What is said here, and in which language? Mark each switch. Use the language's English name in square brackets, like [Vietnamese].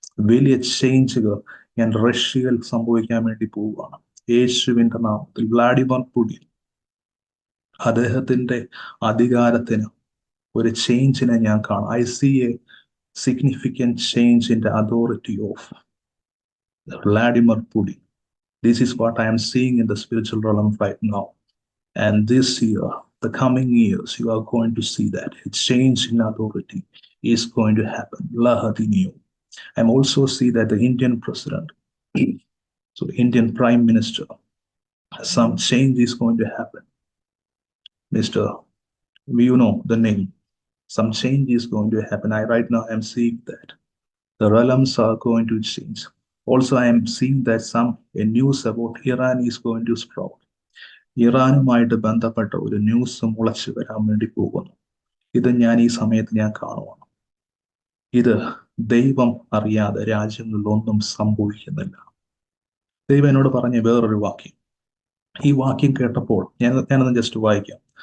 [Malayalam] വലിയ ചേഞ്ചുകൾ ഞാൻ റഷ്യയിൽ സംഭവിക്കാൻ വേണ്ടി പോവുകയാണ്. യേശുവിന്റെ നാമത്തിൽ വ്ളാഡിമിർ പുടിൻ, അദ്ദേഹത്തിന്റെ അധികാരത്തിന് ഒരു ചേഞ്ചിനെ ഞാൻ കാണാം. [English] I see a significant change in the authority of Vladimir Putin. This is what I am seeing in the spiritual realm right now. And this year, the coming years, you are going to see that a change in authority is going to happen. Lahadiniyo. I'm also see that the Indian president, so Indian prime minister, some change is going to happen. Mr. You know the name. Some change is going to happen. Right now I'm seeing that the realms are going to change. Also, I am seeing that a news about Iran is going to sprout. [Malayalam] ഇറാനുമായിട്ട് ബന്ധപ്പെട്ട ഒരു news മുളച്ചു വരാൻ വേണ്ടി പോകുന്നു. ഇത് ഞാൻ ഈ സമയത്ത് ഞാൻ കാണുവാണ്. ഇത് ദൈവം അറിയാതെ രാജ്യങ്ങളിലൊന്നും സംഭവിക്കുന്നില്ല. ദൈവം എന്നോട് പറഞ്ഞ വേറൊരു വാക്യം. ഈ വാക്യം കേട്ടപ്പോൾ ഞാനൊന്ന് ജസ്റ്റ് വായിക്കാം.